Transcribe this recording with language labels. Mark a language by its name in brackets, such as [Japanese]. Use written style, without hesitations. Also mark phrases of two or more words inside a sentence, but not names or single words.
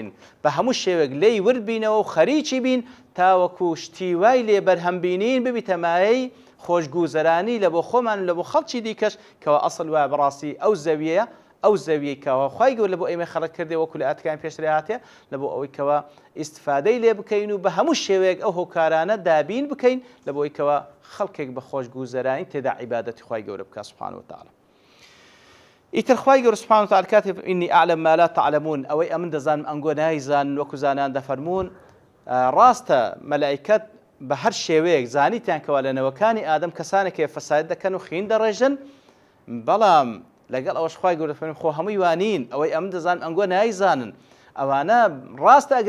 [Central Kurdish] بە هەموو شێوەیەک لێی ورد بینەوە و خەریکی بین تاوەکو شتیوای لێ بەرهەمبینین ببیتە مایەی خۆشگوزەرانی لە بۆ خۆمان لە بۆ خەڵکی دیکەش کەوا ئەسڵ وایە بەڕاستی ئەو زەویەیە ئەو زەویەی کەوا خوای گەورە لە بۆ ئێمە خەڵق کردێ وەکو لە ئاەتەکانی پێشتر هاتێ لە بۆ ئەوەی کەوا ئیستفادەی لێ بکەین و بە هەموو شێوەیەک ئەو هۆکارانە دابین بکەین لە بۆی کەوا خەڵکێک بە خۆشگوزەرانی تێدا عیبادەتی خوای گەورە بکات [Arabic] سبحانه وتعالى. [Central Kurdish] ئیتر خوای گەورە [Arabic] سبحانه وتعالى [Central Kurdish] کاتێ [Arabic] ئینی ئەعلەم ما لا تعلمون [Central Kurdish] ئەوەی ئەمن دەزانم ئەنگۆ نایزانن وەکو زانان دەفەرمون ڕاستە مەلائیکەت بە هەر شێوەیەک زانیتیان کەوا لە نەوەکانی ئادەم کەسانێکی فەساد دەکەن و خین دەڕێژن بەڵام لەگەڵ ئەوەش خوای گەورە دەفەرمێ خۆ هەمووی وانین ئەوەی ئەمن دەزانن ئەنگۆ نایزانن ئەوانە ڕاستە ئەگەر